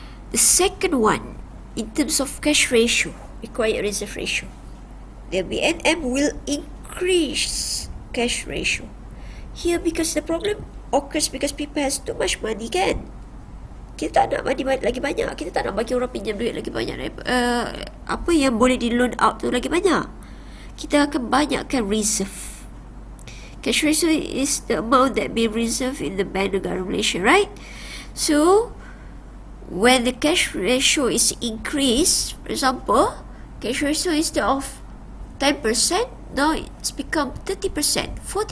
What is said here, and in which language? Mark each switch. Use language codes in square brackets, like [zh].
[en] The second one, in terms of cash ratio, required reserve ratio, the BNM will increase cash ratio. Here, because the problem occurs because people has too much money, kan? [ms] Kita tak nak [en] money [ms] lagi banyak. Kita tak nak bagi orang pinjam duit lagi banyak. Apa yang boleh di loan out tu lagi banyak. Kita akan banyakkan reserve. [en] Cash ratio is the amount that be reserved in the Bank Negara Malaysia, right? So, when the cash ratio is increased, for example, cash ratio instead of 10%, now it's become 30%, 40%.